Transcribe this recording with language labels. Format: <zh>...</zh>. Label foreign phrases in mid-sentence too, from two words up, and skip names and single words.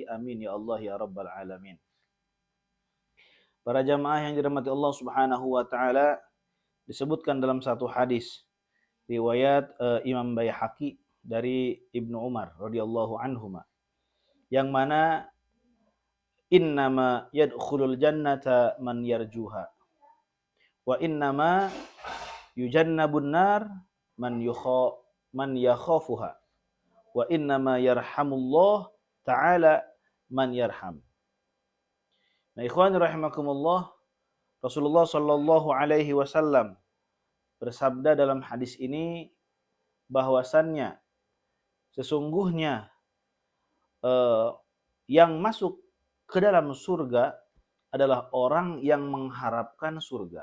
<ar>آمين يا الله يا رب العالمين.</ar> <id>Para jamaah yang dirahmati Allah</id> <ar>سبحانه وتعالى,</ar> <id>disebutkan dalam satu hadis riwayat Imam Baihaqi dari Ibnu Umar</id> <ar>رضي الله عنهما,</ar> <id>yang mana</id> <ar>إنما يدخل الجنة من يرجوها وإنما يجنب النار من يخافها وإنما يرحم الله تعالى من يرحم.</ar> <id>Nah,</id> <ar>إخوان رحمكم الله,</ar> <id>Rasulullah</id> <ar>صلى الله عليه وسلم</ar> <id>bersabda dalam hadis ini bahwasannya sesungguhnya yang masuk ke dalam surga adalah orang yang mengharapkan surga.</id>